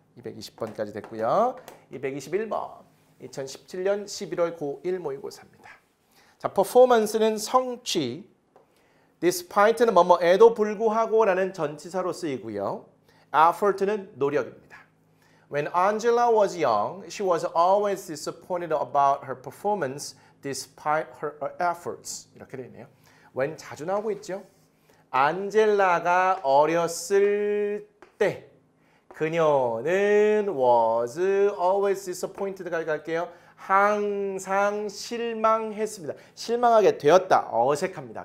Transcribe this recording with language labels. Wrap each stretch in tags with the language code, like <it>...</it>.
<ko>220번까지 됐고요. 221번. 2017년 11월 고1 모의고사입니다. 자, performance는 성취. despite는 뭐뭐에도 불구하고 라는 전치사로 쓰이고요. effort는 노력입니다.</ko> <en>When Angela was young, she was always disappointed about her performance despite her efforts.</en> <ko>이렇게 되어 있네요. when 자주 나오고 있죠. 안젤라가 어렸을 때 그녀는</ko> <en>was always disappointed</en> <ko>까지 갈게요. 항상 실망했습니다. 실망하게 되었다. 어색합니다.</ko>